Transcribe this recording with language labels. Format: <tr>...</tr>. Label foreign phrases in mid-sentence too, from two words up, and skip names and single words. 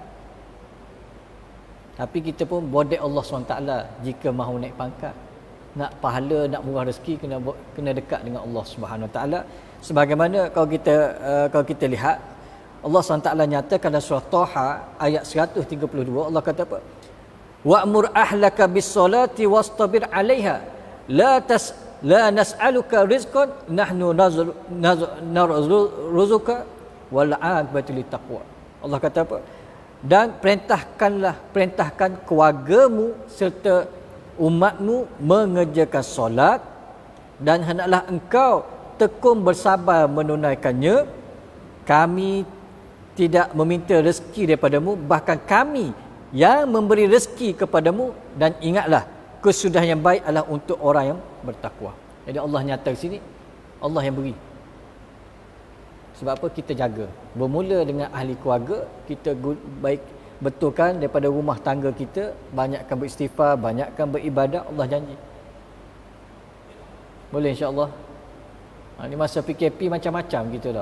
<ms>Tapi kita pun bodek Allah SWT jika mahu naik pangkat. Nak pahala, nak murah rezeki, kena dekat dengan</ms> <ar>الله سبحانه وتعالى.</ar> <ms>Sebagaimana kalau kita lihat, Allah SWT nyatakan dalam surah Taha ayat 132, Allah kata apa?</ms> <ar>وأمر أهلك بالصلاة واصطبر عليها لا نسألك رزقا نحن نرزقك والعاقبة للتقوى.</ar> <ms>Allah kata apa? Dan perintahkan keluargamu serta umatmu mengerjakan solat, dan hendaklah engkau tekun bersabar menunaikannya. Kami tidak meminta rezeki daripadamu, bahkan kami yang memberi rezeki kepadamu, dan ingatlah kesudahan yang baik adalah untuk orang yang bertakwa. Jadi Allah nyata di sini, Allah yang beri. Sebab apa? Kita jaga. Bermula dengan ahli keluarga, kita baik betulkan daripada rumah tangga kita, banyakkan beristighfar, banyakkan beribadat, Allah janji. Boleh</ms> <ar>إن شاء الله.</ar> <ms>Ni masa PKP macam-macam gitu tak.</ms>